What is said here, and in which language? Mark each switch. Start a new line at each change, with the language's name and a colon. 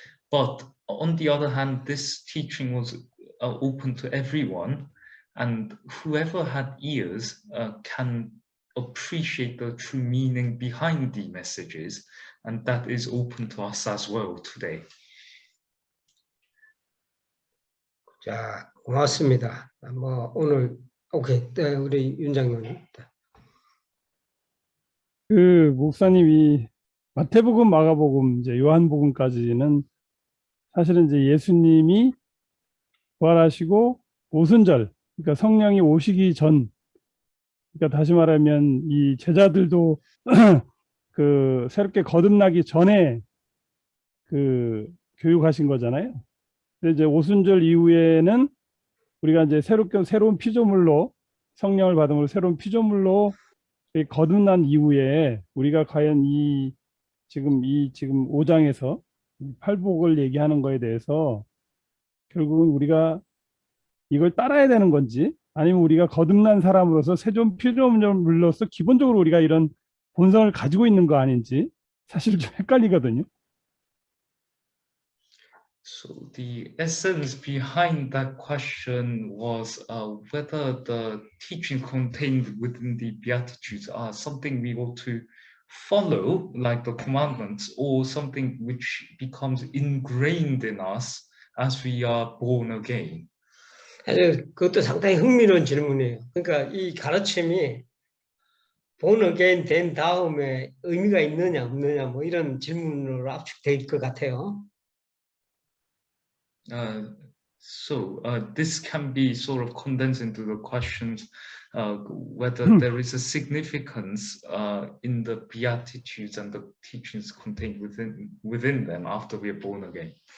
English: But on the other hand, this teaching was open to everyone, and whoever had ears can appreciate the true meaning behind the messages, and that is open to us as well today.
Korean: 자, 고맙습니다. 오늘 오케이, 우리 윤장님. 그 목사님이 마태복음, 마가복음, 이제 요한복음까지는 사실은 이제 예수님이 부활하시고 오순절, 그러니까 성령이 오시기 전, 그러니까 다시 말하면 이 제자들도 그 새롭게 거듭나기 전에 그 교육하신 거잖아요. 근데 이제 오순절 이후에는 우리가 이제 새로운 피조물로, 성령을 받음으로 새로운 피조물로 거듭난 이후에 우리가 과연 지금 5장에서 팔복을 얘기하는 거에 대해서 결국은 우리가 이걸 따라야 되는 건지, 아니면 우리가 거듭난 사람으로서 새로운 피조물로서 기본적으로 우리가 이런 본성을 가지고 있는 거 아닌지 사실 좀 헷갈리거든요.
English: So the essence behind that question was whether the teaching contained within the Beatitudes are something we ought to follow, like the commandments, or something which becomes ingrained in us as we are born again.
Korean: 그것도 상당히 흥미로운 질문이에요. 그러니까 이 가르침이
English: born again
Korean: 된 다음에 의미가 있느냐 없느냐 뭐 이런 질문으로 압축될 것 같아요.
English: So this can be sort of condensed into the questions whether there is a significance in the Beatitudes and the teachings contained within them after we are born again.